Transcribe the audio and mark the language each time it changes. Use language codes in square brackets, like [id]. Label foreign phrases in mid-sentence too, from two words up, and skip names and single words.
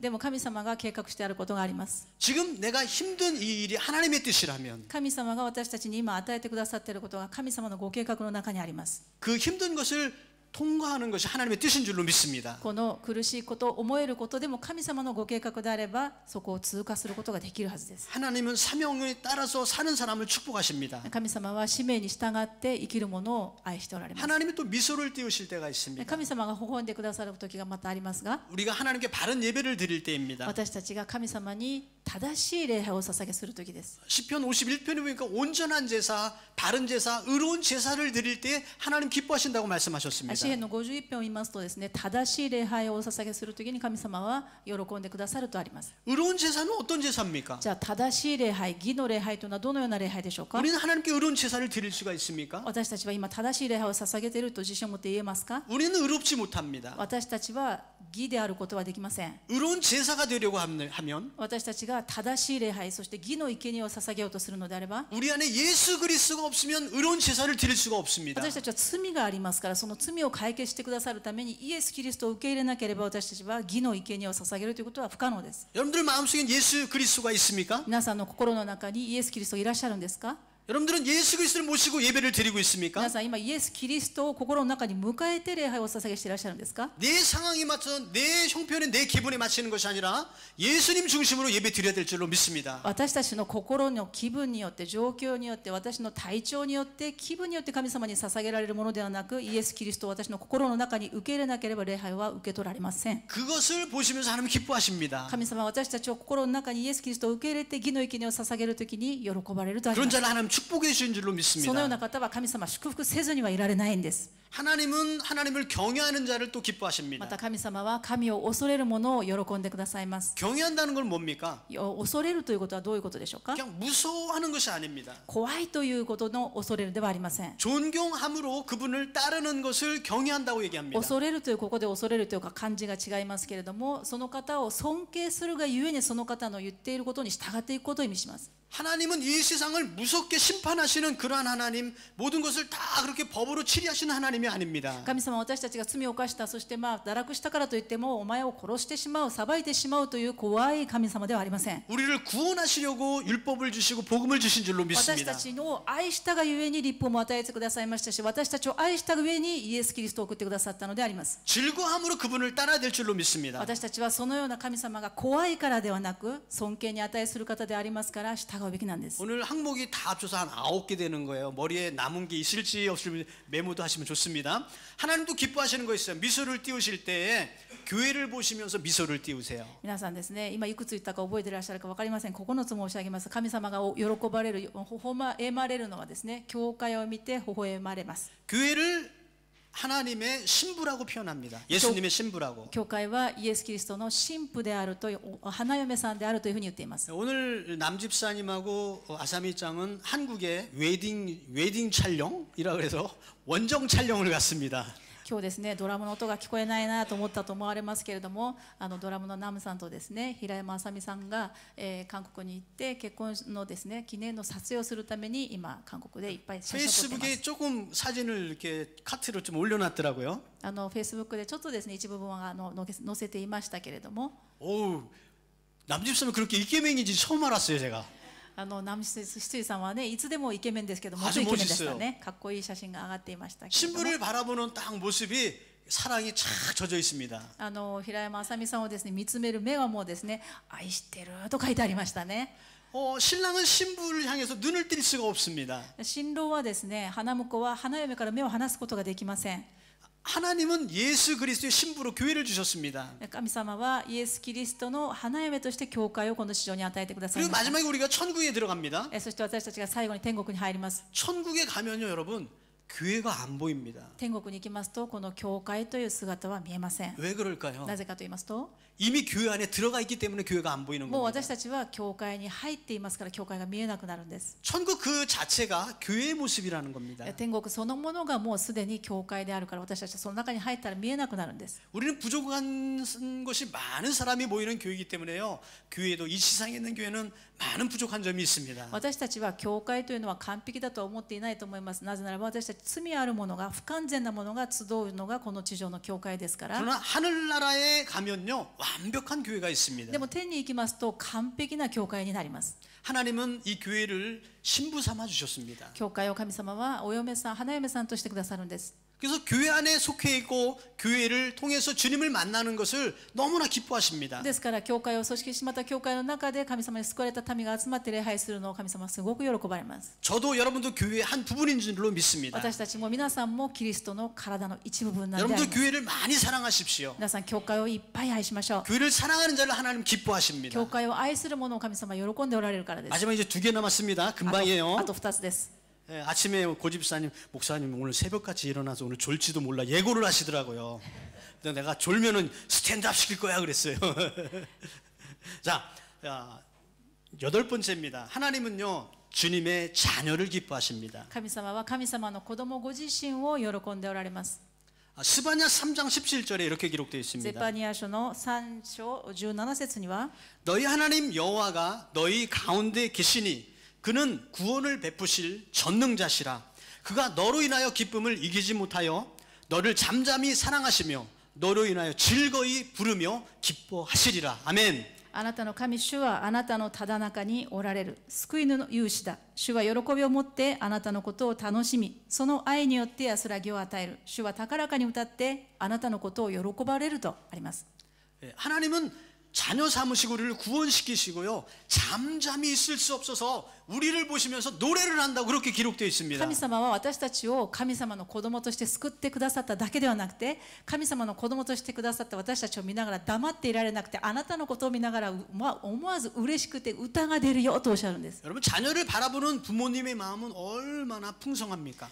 [ja] でも神様が計画してあることがあります。 [ko] 지금 내가 힘든 이 일이 하나님의 뜻이라면 [ja] 神様が私たちに今与えてくださっていることが神様のご計画の中にあります。 [ko] 그 힘든 것을 통과하는 것이 하나님의 뜻인 줄로 믿습니다. [ja] この苦しいこと思えることでも神様のご計画であればそこを通過することができるはずです。 [ko] 하나님은 사명에 따라서 사는 사람을 축복하십니다. [ja] 神様は使命に従って生きるものを愛しておられます。 [ko] 하나님이 또 미소를 띄우실 때가 있습니다. [ja] 神様が微笑んでくださる時がまたありますが、 [ko] 우리가 하나님께 바른 예배를 드릴 때입니다. [ja] 私たちが神様に正しい礼拝を捧げする時です。 [ko] 시편 51편에 보니까 온전한 제사, 바른 제사, 의로운 제사를 드릴 때 하나님 기뻐하신다고 말씀하셨습니다. [ja] 詩篇の51編を見ますとですね、正しい礼拝をお捧げする時に神様は喜んでくださるとあります。 [ko] 의로운 제사는 어떤 제사입니까? [ja] じゃあ正しい礼拝、義の礼拝というのはどのような礼拝でしょうか？ [ko] 우리는 하나님께 의로운 제사를 드릴 수가 있습니까? [ja] 私たちは今正しい礼拝を捧げていると自信を持って言えますか？ [ko] 우리는 의롭지 못합니다. [ja] 私たちは義であることはできません。 [ko] 의로운 제사가 되려고 하면 [ja] 私たちが正しい礼拝、そして義の生贄を捧げようとするのであれば、 [ko] 우리 안에 예수 그리스도가 없으면 의로운 제사를 드릴 수가 없습니다. [ja] 私たちは罪がありますから、その罪を解決してくださるためにイエス・キリストを受け入れなければ私たちは義の生贄を捧げるということは不可能です。 [ko] 여러분들 마음속에 예수 그리스도가 있습니까? [ja] 皆さんの心の中にイエス・キリストがいらっしゃるんですか？ [ko] 여러분들은 예수 그리스도를 모시고 예배를 드리고 있습니까? [ja] 皆さん今イエス・キリストを心の中に迎えて礼拝を捧げしていらっしゃるんですか？ [ko] 내 상황에 맞춰 내 형편에 내 기분에 맞추는 것이 아니라 예수님 중심으로 예배 드려야 될 줄로 믿습니다. [ja] 私たちの心の気分によって、状況によって、私の体調によって、気分によって神様に捧げられるものではなく、イエス・キリストを私の心の中に受け入れなければ礼拝は受け取られません。 [ko] 그것을 보시면서 하나님 기뻐하십니다. [ja] 神様は私たちを心の中にイエス・キリストを受け入れて義の生贄を捧げるときに喜ばれるとあり [ko] 그런 [ja] ます。 [ko] 자를 하나님 축복해 주신 줄로 [ja] そのような [ko] 믿습니다. [ja] 方は神様祝福せずにはいられないんです。 [ko] 하나님은 하나님을 경외하는 자를 또 [ja] ま [ko] 기뻐하십니다. [ja] た神様は神を恐れる者を喜んでくださいます。 [ko] 경외한다는 건 뭡니까? [ja] 恐れるということはどういうことでしょうか。 [ko] 그냥 무서워하는 것이 아닙니다. [ja] 怖いということの恐れるではありません。 [ko] 존경함으로 그분을 따르는 것을 경외한다고 얘기합니다. [ja] 恐れるというここで恐れるというか漢字が違いますけれども、その方を尊敬するがゆえにその方の言っていることに従っていくことを意味します。 [ko] 하나님은 이 세상을 무섭게 심판하시는 그러한 하나님, 모든 것을 다 그렇게 법으로 치리하시는 하나님이 아닙니다. [ja] 神様は私たちが罪を犯した、そして堕落したからといってもお前を殺してしまう、裁いてしまうという怖い神様ではありません。 [ko] 우리를 구원하시려고 율법을 주시고 복음을 주신 줄로 [ja] 私た [ko] 믿습니다. [ja] ちの愛したがゆえに立法も与えてくださいましたし、私たちを愛したがゆえにイエス・キリストを送ってくださったのであります。 [ko] 즐거움으로 그분을 따라야 될 줄로 믿습니다. [ja] 私たちはそのような神様が怖いからではなく尊敬に値する方でありますから従うべきなんです。 [ko] 오늘 항목이 다 합쳐서 한 9개 되는 거예요. 머리에 남은 게 있을지 없을지 메모도 하시면 좋습니다. 하나님도 기뻐하시는 거 있어요. 미소를 띄우실 때에 교회를 보시면서 미소를 띄우세요. [ja] 皆さんですね、今いくつ言ったか覚えていらっしゃるか分かりません。9つ申し上げます。神様が喜ばれる、微笑まれるのはですね、教会を見て微笑まれます。 [ko] 교회를 하나님의 신부라고 표현합니다. 예수님의 신부라고. [ja] 教会はイエス・キリストの新婦であるという、花嫁さんであるというふうに言っています。 [ko] 오늘 남집사님하고 아사미짱은 한국에 웨딩 촬영이라 그래서 원정 촬영을 갔습니다. [ja] 今日ですね、ドラムの音が聞こえないなと思ったと思われますけれども、ドラムのナムさんとですね、平山あさみさんが、韓国に行って結婚のですね、記念の撮影をするために今韓国でいっぱい写真を撮っています。 [ko] 페이스북에 조금 사진을 이렇게 카트로 좀 올려놨더라고요. [ja] フェイスブックでちょっとですね、一部分は載せていましたけれども、 [ko] 오, 남집사님 그렇게 이케맨인지 처음 알았어요, 제가. [ja] ナムシツイさんはね、いつでもイケメンですけども、イケメンでしたね。かっこいい写真が上がっていましたけれども、 [ko] 신부를 바라보는 딱 모습이 사랑이 착 젖어 있습니다. [ja] 平山あさみさんをですね見つめる目はもうですね、愛してると書いてありましたね。 [ko] 신랑은 신부를 향해서 눈을 뜰 수가 없습니다. [ja] 新郎はですね、花婿は花嫁から目を離すことができません。 [ko] 하나님은 예수 그리스도의 신부로 교회를 주셨습니다. [ja] 神様はイエス・キリストの花嫁として教会をこの地上に与えてください [ko] 그리고 [ja] ました。 [ko] 마지막에 우리가 천국에 들어갑니다. [ja] そして私たちが最後に天国に入ります。 [ko] 천국에 가면요, 여러분, 교회가 안 보입니다. [ja] 天国に行きますと、この教会という姿は見えません。 [ko] 왜 그럴까요? [ja] なぜかと言いますと、 [ko] 이미 교회 안에 들어가 있기 때문에 교회가 안 보이는 [ja] もう [ko] 겁니다. [ja] 私たちは教会に入っていますから教会が見えなくなるんです。 [ko] 천국 그 자체가 교회의 모습이라는 겁니다. [ja] 天国そのものがもうすでに教会であるから、私たちはその中に入ったら見えなくなるんです。 [ko] 우리는 부족한 것이 많은 사람이 모이는 교회이기 때문에요. 교회도 이 세상에 있는 교회는 많은 부족한 점이 있습니다. [ja] 私たちは教会というのは完璧だとは思っていないと思います。なぜならば私たち罪あるものが、不完全なものが集うのがこの地上の教会ですから。 [ko] 그러나 하늘나라에 가면요, 완벽한 교회가 있습니다. [ja] でも天に行きますと完璧な教会になります。 [ko] 하나님은 이 교회를 신부 삼아 주셨습니다. [ja] 教会を神様はお嫁さん、花嫁さんとしてくださるんです。 [ko] 그래서 교회 안에 속해 있고 교회를 통해서 주님을 만나는 것을 너무나 기뻐하십니다. [ja] ですから教会を組織し、また教会の中で神様に救われた民が集まって礼拝するのを神様はすごく喜ばれます。 [ko] 저도 여러분도 교회의 한 부분인 줄로 믿습니다. [ja] 私たちも皆さんもキリストの体の一部分なんでありま [ko] 여러분도 [ja] す。 [ko] 교회를 많이 사랑하십시오. [ja] 皆さん教会をいっぱい愛しましょう。 [ko] 교회를 사랑하는 자를 하나님 기뻐하십니다. [ja] 教会を愛する者を神様は喜んでおられるからです。 [ko] 마지막 이제 2개 남았습니다. [ja] あ [ko] 금방이에요. [ja] と2つです。 [ko] 예, 아침에 고집사님, 목사님 오늘 새벽같이 일어나서 오늘 졸지도 몰라 예고를 하시더라고요. 근데 내가 졸면은 스탠드업 시킬 거야 그랬어요. 자, 8번째입니다. 하나님은요, 주님의 자녀를 기뻐하십니다. [ja] 神様は神様の子供ご自身を喜んでおられます。 [ko] 스바냐 3장 17절에 이렇게 기록되어 [ja] ゼ [ko] 있습니다. [ja] パニヤ書の3章17節には、 [ko] 너희 하나님 여호와가 너희 가운데 계시니 그는 구원을 베푸실 전능자시라. 그가 너로 인하여 기쁨을 이기지 못하여 너를 잠잠히 사랑하시며 너로 인하여 즐거이 부르며 기뻐하시리라. 아멘. [ja] あなたの神主はあなたのただ中におられる救いの勇士だ。主は喜びを持ってあなたのことを楽しみ、その愛によって安らぎを与える。主は高らかに歌ってあなたのことを喜ばれるとあります。 [ko] 하나님은 자녀 삼으시고 우리를 구원시키시고요. 잠잠히 있을 수 없어서 우리를 보시면서 노래를 한다고 그렇게 기록되어 있습니다. [ja] 神様は私たちを神様の子供として救ってくださっただけではなくて、神様の子供としてくださった私たちを見ながら黙っていられなくて、あなたのことを見ながら思わず嬉しくて歌が出るよとおっしゃるんです。 [ko] 여러분 자녀를 바라보는 부모님의 마음은 얼마나 풍성합니까?